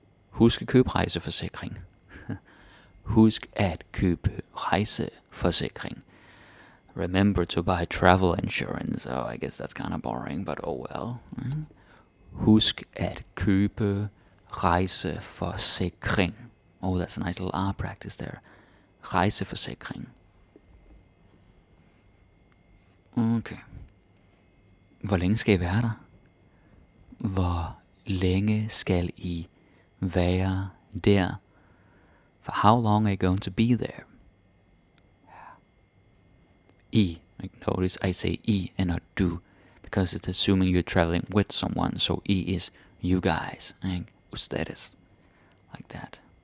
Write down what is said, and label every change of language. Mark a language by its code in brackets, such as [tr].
[da] Husk at købe rejseforsikring. Husk at købe rejseforsikring. [en] Remember to buy travel insurance. Oh, I guess that's kind of boring, but oh well. [da] Husk at købe rejseforsikring. [en] Oh, that's a nice little R practice there. [da] Rejseforsikring. [en] Okay. [da] Hvor længe skal I være der? Hvor længe skal I være der? [en] For how long are you going to be there? I, like notice I say I and not do, because it's assuming you're traveling with someone. So I is you guys, and ustedes, like that.